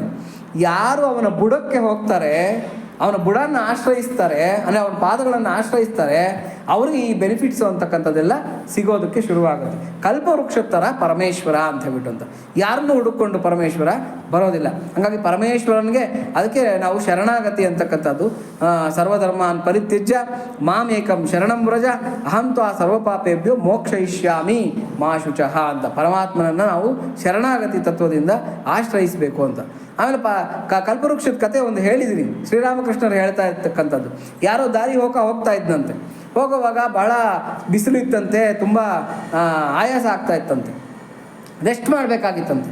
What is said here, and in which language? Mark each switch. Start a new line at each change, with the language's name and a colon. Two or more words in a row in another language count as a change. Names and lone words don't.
Kannada: ಯಾರು ಅವನ ಬುಡಕ್ಕೆ ಹೋಗ್ತಾರೆ, ಅವನ ಬುಡನ್ನು ಆಶ್ರಯಿಸ್ತಾರೆ, ಅಂದರೆ ಅವನ ಪಾದಗಳನ್ನು ಆಶ್ರಯಿಸ್ತಾರೆ, ಅವ್ರಿಗೆ ಈ ಬೆನಿಫಿಟ್ಸು ಅಂತಕ್ಕಂಥದ್ದೆಲ್ಲ ಸಿಗೋದಕ್ಕೆ ಶುರುವಾಗುತ್ತೆ. ಕಲ್ಪವೃಕ್ಷದ ಥರ ಪರಮೇಶ್ವರ ಅಂತ ಹೇಳ್ಬಿಟ್ಟು ಅಂತ. ಯಾರನ್ನು ಹುಡುಕೊಂಡು ಪರಮೇಶ್ವರ ಬರೋದಿಲ್ಲ. ಹಾಗಾಗಿ ಪರಮೇಶ್ವರನಿಗೆ ಅದಕ್ಕೆ ನಾವು ಶರಣಾಗತಿ ಅಂತಕ್ಕಂಥದ್ದು.
Sanskrit: ಸರ್ವಧರ್ಮಾನ್ ಪರಿತ್ಯಜ್ಯ ಮಾಮೇಕಂ ಶರಣಂ ವ್ರಜ ಅಹಂ ತ್ವಾ ಸರ್ವಪಾಪೇಭ್ಯೋ ಮೋಕ್ಷಯಿಷ್ಯಾಮಿ ಮಾ ಶುಚಃ
Kannada: ಅಂತ ಪರಮಾತ್ಮನನ್ನು ನಾವು ಶರಣಾಗತಿ ತತ್ವದಿಂದ ಆಶ್ರಯಿಸಬೇಕು ಅಂತ. ಆಮೇಲೆ ಕಲ್ಪವೃಕ್ಷದ ಕತೆ ಒಂದು ಹೇಳಿದ್ದೀನಿ, ಶ್ರೀರಾಮಕೃಷ್ಣರು ಹೇಳ್ತಾ ಇರ್ತಕ್ಕಂಥದ್ದು. ಯಾರೋ ದಾರಿ ಹೋಗ್ತಾ ಇದ್ದಂತೆ, ಹೋಗುವಾಗ ಭಾಳ ಬಿಸಿಲಿತ್ತಂತೆ, ತುಂಬ ಆಯಾಸ ಆಗ್ತಾ ಇತ್ತಂತೆ, ರೆಸ್ಟ್ ಮಾಡಬೇಕಾಗಿತ್ತಂತೆ.